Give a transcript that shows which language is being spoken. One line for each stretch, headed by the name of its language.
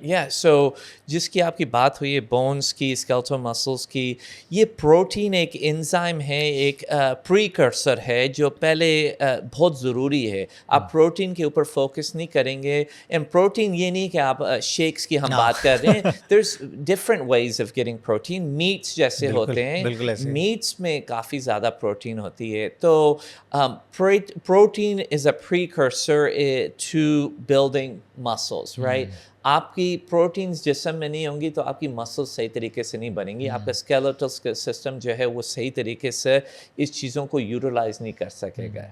Urdu: سو جس کی آپ کی بات ہوئی ہے بونس کی, اسکیلیٹل مسلس کی, یہ پروٹین ایک انزائم ہے, ایک پریکرسر ہے جو پہلے بہت ضروری ہے. آپ پروٹین کے اوپر فوکس نہیں کریں گے, اینڈ پروٹین یہ نہیں کہ آپ شیکس کی ہم بات کر رہے ہیں,
English: there's different ways of getting protein.
Urdu: Mates جیسے ہوتے ہیں, میٹس میں کافی زیادہ پروٹین ہوتی ہے.
English: تو protein is a precursor to building muscles, right?
Urdu: آپ کی پروٹینز جسم میں نہیں ہوں گی تو آپ کی مسلز صحیح طریقے سے نہیں بنیں گی, آپ کا اسکیلیٹل سسٹم جو ہے وہ صحیح طریقے سے اس چیزوں کو یوٹیلائز نہیں کر سکے گا.